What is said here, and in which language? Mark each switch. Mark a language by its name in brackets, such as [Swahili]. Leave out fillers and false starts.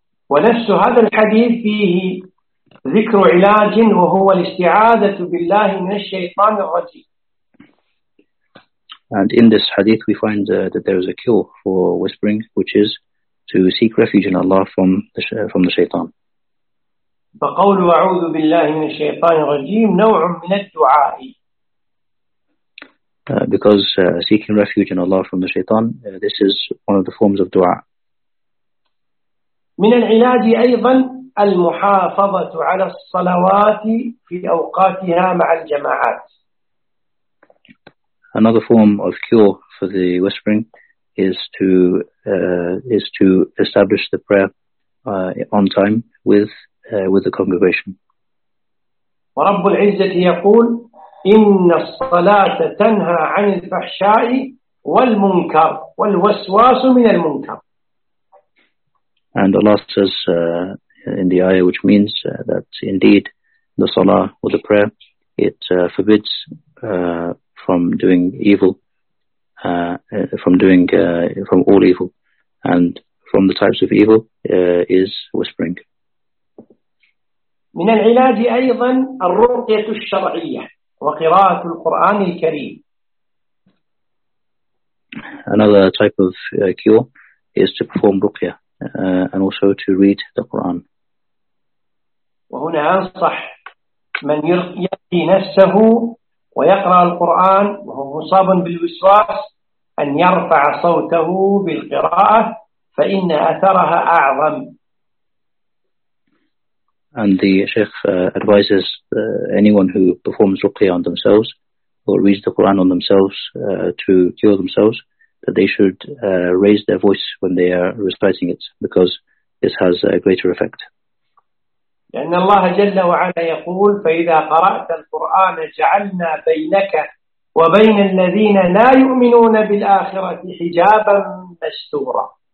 [Arabic] ونفس هذا الحديث فيه ذكر علاج وهو الاستعادة بالله من الشيطان الرجيم. [English] And in this hadith we find that there is a cure for whispering, which is to seek refuge in Allah from the shaitan. [Arabic] فقول أعوذ بالله من الشيطان الرجيم نوع من الدعاء. [English] Because seeking refuge in Allah from the shaitan, this is one of the forms of dua. [Arabic] من العلاج أيضا المحافظة على الصلوات في أوقاتها مع الجماعات. [English] Another form of cure for the whispering is to establish the prayer on time with the congregation. [Arabic] ورب العزة يقول إن الصلاة تنهى عن الفحشاء والمنكر والوسواس من المنكر. [English] And Allah says in the ayah, which means that indeed the salah or the prayer, it forbids from doing evil, from all evil, and from the types of evil is whispering. [Arabic] من العلاج أيضا الرقية الشرعية وقراءة القرآن الكريم. [English] Another type of cure is to perform ruqya and also to read the Quran. [Arabic] وهنا أنصح من يرقي نفسه ويقرأ القرآن وهو مصاب بالوسواس أن يرفع صوته بالقراءة فإن أثرها أعظم. [English] And the Sheikh advises anyone who performs ruqya on themselves or reads the Quran on themselves to cure themselves, that they should raise their voice when they are reciting it, because this has a greater effect. [Arabic] لأن الله جل وعلا يقول فإذا قرأت القرآن جعلنا بينك وبين الذين لا يؤمنون بالآخرة حجابا مستورا.